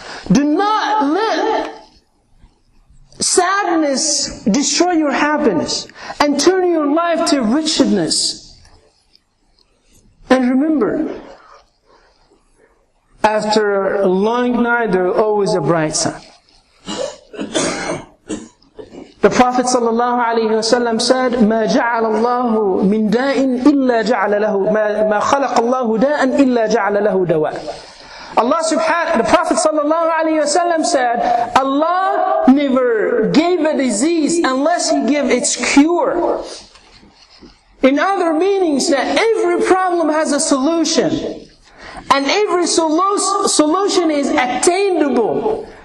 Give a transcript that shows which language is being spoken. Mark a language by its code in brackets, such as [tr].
[en] Do not let sadness destroy your happiness and turn your life to richness. And remember, after a long night, there is always a bright sun. The Prophet ﷺ said, [ar] مَا جَعَلَ اللَّهُ مِنْ دَاءٍ إِلَّا جَعَلَ لَهُ مَا خَلَقَ اللَّهُ دَاءً إِلَّا جَعَلَ لَهُ دَوَاءً. [en] The Prophet ﷺ said, Allah never gave a disease unless He gave its cure. In other meanings, that every problem has a solution. And every solution is attainable.